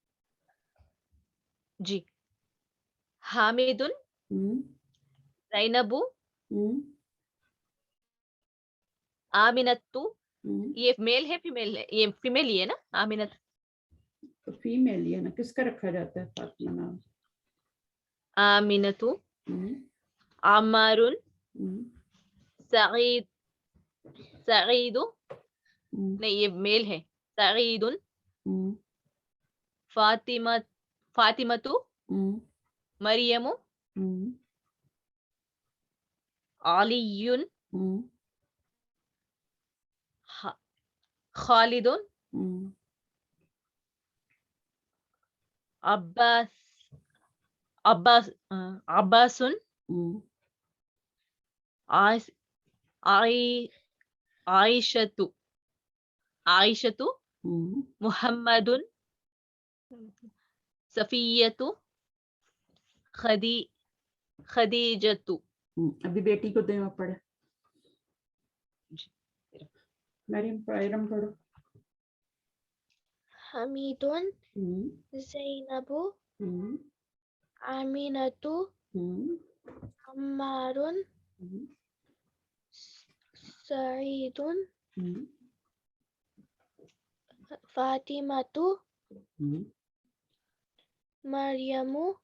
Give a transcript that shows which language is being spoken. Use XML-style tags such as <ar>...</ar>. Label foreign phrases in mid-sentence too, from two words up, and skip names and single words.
<ur>جی, حامدن, زینب, آمینتو. یہ میل ہے فیمیل ہے؟ یہ فیمیل ہی ہے نا آمینت؟ تو فیمیل ہی ہے نا, کس کا رکھا جاتا ہے فاطمہ نام؟ آمینتو, عمارن, سعید, سعیدو, نہیں یہ میل ہے, سعیدن, فاطمہ, فاطمتو, مریم, علیون, خالدن, عباس, عباس, عباسن, عائشتو, عائشتو, محمدن, صفیتو, خدیجتو. ابھی بیٹی کو دیں پڑھے. مریم پرائرم پڑھو. حمیدن, زینب, آمینتو, عمارن, سعیدن, فاطمتو, مریم,</ur>